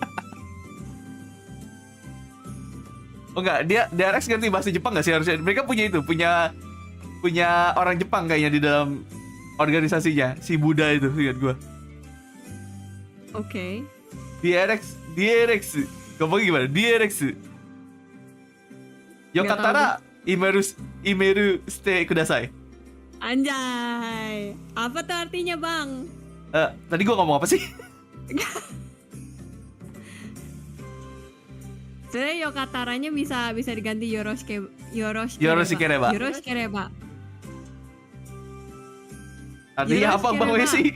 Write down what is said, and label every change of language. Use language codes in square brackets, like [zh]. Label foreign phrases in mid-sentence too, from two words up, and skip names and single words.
[id] Oh enggak, dia DRX ngerti bahasa Jepang nggak sih harusnya? Mereka punya orang Jepang kayaknya di dalam organisasinya, si Buddha itu, ingat gua. Oke. DRX. Ngomong gimana? DRX. [ja] Yokatara imeru shite kudasai. [id] Anjay. Apa tuh artinya, Bang? Tadi gua ngomong apa sih? Sebenarnya yokataranya bisa diganti [ja] Yoroshikereba. Yoroshikereba. [id] Artinya apa, Bang Wesi?